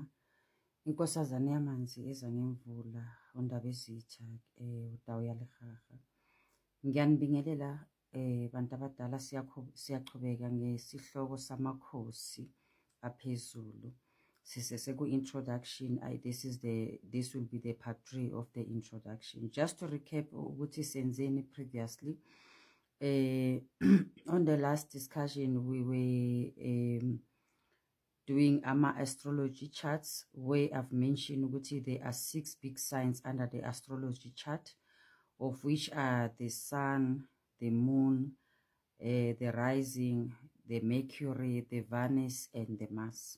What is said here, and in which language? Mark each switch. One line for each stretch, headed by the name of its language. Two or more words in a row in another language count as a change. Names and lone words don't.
Zulu: Inkosazane yamanzi eza ngemvula, uNdaba Ezitha, uDawu yaLegaga. Ngiyanibingelela bantu abadala, siyachubeka ngesihloko samakhosi aphezulu. Sisese ku-introduction.
English: This will be the part 3 of the introduction. Just to recap
Zulu: ukuthi senzeni
English: previously. On the last discussion, we were doing astrology charts, where I've mentioned ukuthi there are 6 big signs under the astrology chart, of which are the sun, the moon, the rising, the Mercury, the Venus, and the Mars.